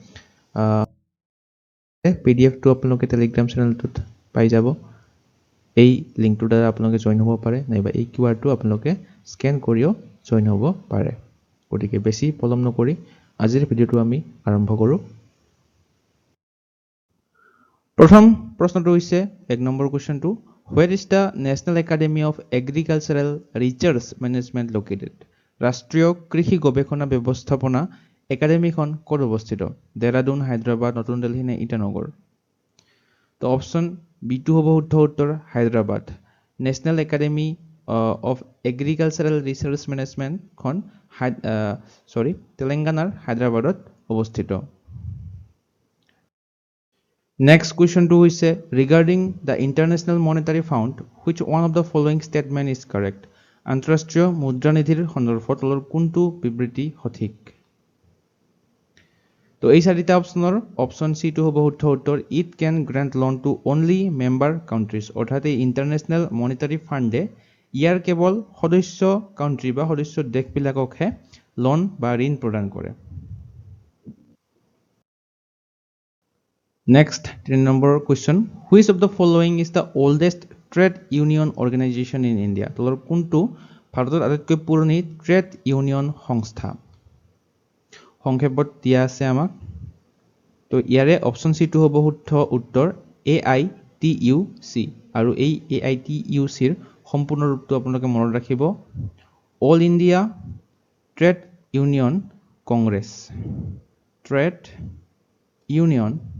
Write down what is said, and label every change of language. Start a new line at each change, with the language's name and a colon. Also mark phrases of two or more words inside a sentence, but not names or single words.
Assamese: পিডিএফ টো আপোনালোকে টেলিগ্ৰাম চেনেলটোত পাই যাব এই লিংকটোৰ দ্বাৰা আপোনালোকে জয়েন হ'ব পাৰে নাইবা এই কিউআৰ টো আপোনালোকে স্ক্যান কৰিও জয়েন হ'ব পাৰে গতিকে বেছি পলম নকৰি আজিৰ ভিডিঅ'টো আমি আৰম্ভ কৰো প্ৰথম প্ৰশ্নটো হৈছে 1 নম্বৰ কোৱেশ্চনটো
English: Where is the National Academy of Agricultural Research Management located?
Assamese: ৰাষ্ট্ৰীয় কৃষি গৱেষণা ব্যৱস্থাপনা একাডেমীখন ক'ত অৱস্থিত দেৰাদুন হায়দৰাবাদ নতুন দিল্লী নে ইটানগৰ তো অপচন বি2 হ'ব শুদ্ধ উত্তৰ হায়দৰাবাদ নেশনেল একাডেমী অফ এগ্ৰিকালচাৰেল ৰিসাৰ্চ মেনেজমেন্ট খন তেলেংগানাৰ হায়দৰাবাদত অৱস্থিত
English: Next question to is regarding the International Monetary Fund, which one of the following statement is correct?
Assamese: আন্তঃৰাষ্ট্ৰীয় মুদ্ৰা নিধিৰ সন্দৰ্ভত তলৰ কোনটো বিবৃতি সঠিক তো এই চাৰিটা অপচনৰ
English: option C
Assamese: টো হ'ব শুদ্ধ উত্তৰ
English: It can grant loan to only member countries
Assamese: অৰ্থাৎ এই ইন্টাৰনেশ্যনেল মনিটাৰী ফাণ্ডে ইয়াৰ কেৱল সদস্য কান্ট্ৰি বা সদস্য দেশবিলাককহে লোন বা ঋণ প্ৰদান কৰে
English: Next, 3 number question. Which of the following is the oldest trade union organization in India?
Assamese: তলৰ কোনটো ভাৰতৰ আটাইতকৈ পুৰণি
English: trade union
Assamese: সংস্থা সংক্ষেপত দিয়া আছে আমাক তো ইয়াৰে
English: option C
Assamese: টো হ'ব শুদ্ধ উত্তৰ AITUC আৰু এই AITUC ৰ সম্পূৰ্ণ ৰূপটো আপোনালোকে মনত ৰাখিব অল ইণ্ডিয়া
English: trade union
Assamese: কংগ্ৰেছ ট্ৰেড ইউনিয়ন